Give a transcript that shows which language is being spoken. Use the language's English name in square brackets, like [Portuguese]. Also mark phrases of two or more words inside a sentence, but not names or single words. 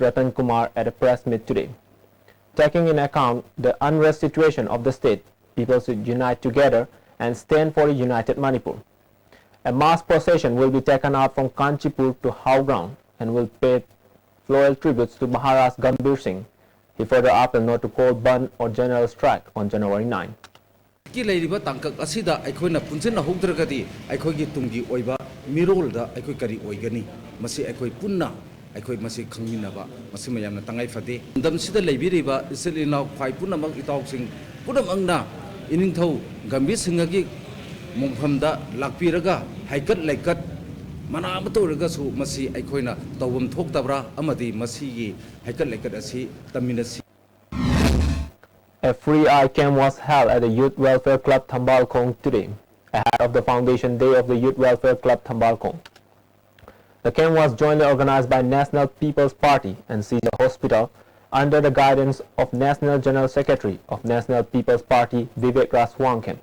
[English] Ratan Kumar at a press meet today. Taking in account the unrest situation of the state, people should unite together and stand for a united Manipur. A mass procession will be taken out from Kanchipur to How Ground and will pay floral tributes to Maharaj Gambhir Singh. He further appealed not to call ban or general strike on January 9. [Manipuri] की लेरिबा तंकक असिदा अखोइना पुंजना होद्रगदी अखोइगी तुंगी ओइबा मिरोलदा अखोइ करी ओइगनी मसी अखोइ पुन्ना अखोइ मसी खंगमिनाबा मसी मयामना तंगाइ फदे दमसिदा लेबिरिबा इसिलिनाव खाइ पुन्नामक इतावसिंग पुनमंगना इनिंथौ गंभीर सिंहगी मुंगफमदा लाकपिरगा हाइकट लाइकट mana ama tawragasu masi aikoina tawum thoktabra amadi masigi haikat laikat asi taminasi. [English] A free eye camp was held at the Youth Welfare Club Tambalkong today, ahead of the Foundation Day of the Youth Welfare Club Tambalkong. The camp was jointly organized by National People's Party and Caesar Hospital under the guidance of National General Secretary of National People's Party Vivek Raswangkem.